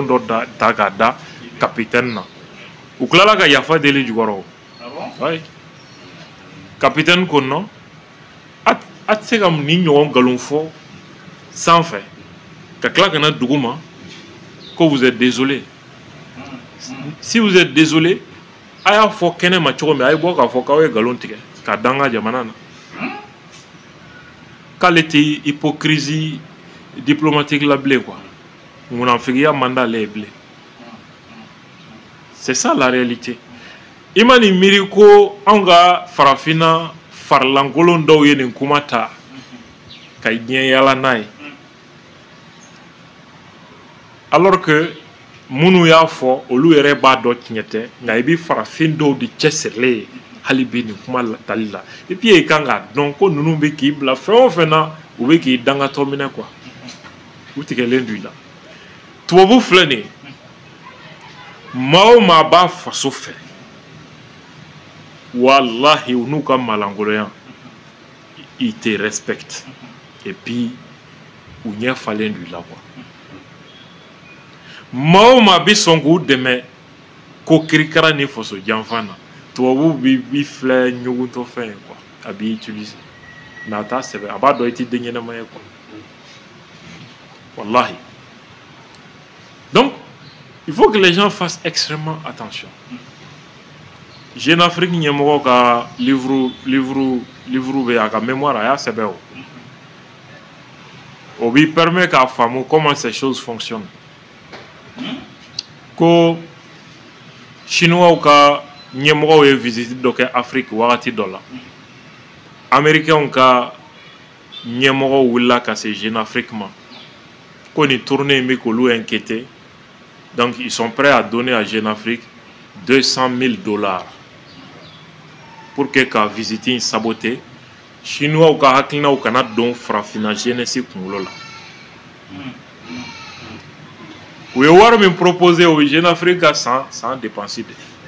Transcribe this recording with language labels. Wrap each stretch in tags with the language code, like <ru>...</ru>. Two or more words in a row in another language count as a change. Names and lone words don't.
<bm>dɔ ta k'a da capitaine na u tilala ka yafa deli jukɔrɔ oui capitaine ko non a tɛ se ka nin ɲɔgɔn galon fɔ sanfɛ ka tila ka na dugu ma ko</bm> <fr>vous êtes désolé si vous êtes désolé</fr> <bm>a y'a fɔ kɛnɛ ma cogo min a ye bɔ k'a fɔ k'aw ye galon tigɛ ka da an ka jamana na k'ale tɛ</bm> <fr>hypocrisie diplomatique</fr> <bm>la bilen quoi munafigiya man d'ale ye bilen</bm> <fr>c'est ça la réalité</fr> <bm>i ma nin miiri ko anw ka farafinna farilankolon dɔw ye nin kuma ta ka diɲɛ yala n'a ye</bm> <fr>alors que</fr> <bm>minnu y'a fɔ olu yɛrɛ b'a dɔn tiɲɛ tɛ nka i bɛ farafin dɔw de cɛsirilen ye hali bi nin kuma tali la</bm> <fr>et puis</fr> <bm>i kan k'a dɔn ko ninnu bɛ k'i bila fɛn o fɛn na u bɛ k'i dangatɔ minɛ quoi u tigɛlen don i la tubabu filɛ nin ye maa o maa b'a faso fɛ walahi u n'u ka malangoloya</bm> <fr>ils te respectent et puis</fr> <bm>u ɲɛ falen don i la quoi maa o maa bɛ sɔn k'u dɛmɛ ko kirikara ni faso janfa na tubabu b'i filɛ ɲugutɔ fɛn ye quoi a b'i utiliser mais a t'a sɛbɛn a b'a dɔn i tɛ den ɲɛnama ye quoi wallahi</bm> <fr>donc il faut que les gens fassent extrêmement attention</fr> <bm>Jeune Afrique ɲɛmɔgɔ ka livre bɛ a ka mémoire a y'a sɛbɛn o b'i permet k'a faamu</bm> <fr>comment ces choses fonctionnent</fr> <bm>ko chinois ka ɲɛmɔgɔw ye visite dɔ kɛ Afrique wagati dɔ la américains ka ɲɛmɔgɔw wulila ka se Jeune Afrique ma ko ni tournée in bɛ k'olu inquiéter</bm> <fr>donc ils sont prêts à donner à Jeune Afrique $200,000 pour que</fr> <bm>ka visiter saboter chinois ou ka hakilina ou kana don farafina jeunesse kunkolo la u ye wari min proposer o Jeune Afrique</bm> <fr>sans dépenser de</fr>